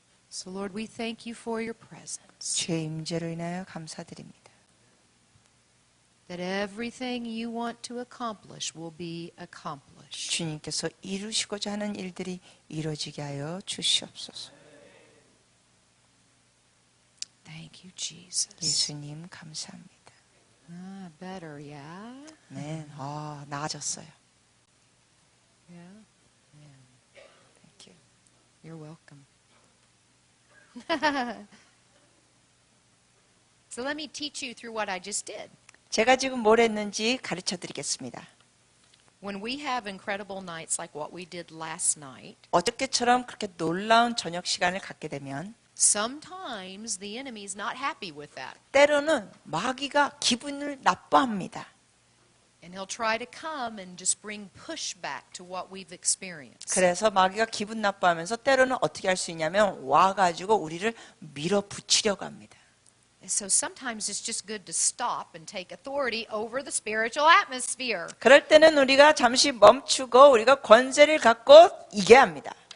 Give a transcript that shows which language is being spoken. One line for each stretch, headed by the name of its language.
English: So, Lord, we thank you for your presence.
Korean: 주의 임재로 인하여 감사드립니다.
English: That everything you want to accomplish will be accomplished.
Korean: 주님께서 이루시고자 하는 일들이 이루어지게 하여 주시옵소서.
English: Thank you, Jesus.
Korean: 예수님 감사합니다.
English: Better, yeah?
Korean: 네, 나아졌어요.
English: Yeah. Thank you. You're welcome. So let me teach you through what I just did.
Korean: 제가 지금 뭘 했는지 가르쳐 드리겠습니다.
English: When we have incredible nights like what we did last night,
Korean: 어저께처럼 그렇게 놀라운 저녁 시간을 갖게 되면
English: sometimes the enemy is not happy with that.
Korean: 때로는 마귀가 기분을 나빠합니다.
English: And he'll try to come and just bring pushback to what we've experienced.
Korean: 그래서 마귀가 기분 나빠하면서 때로는 어떻게 할 수 있냐면 와가지고 우리를 밀어붙이려고 합니다.
English: So sometimes it's just good to stop and take authority over the spiritual atmosphere.
Korean: 그럴 때는 우리가 잠시 멈추고 우리가 권세를 갖고 이겨야 합니다.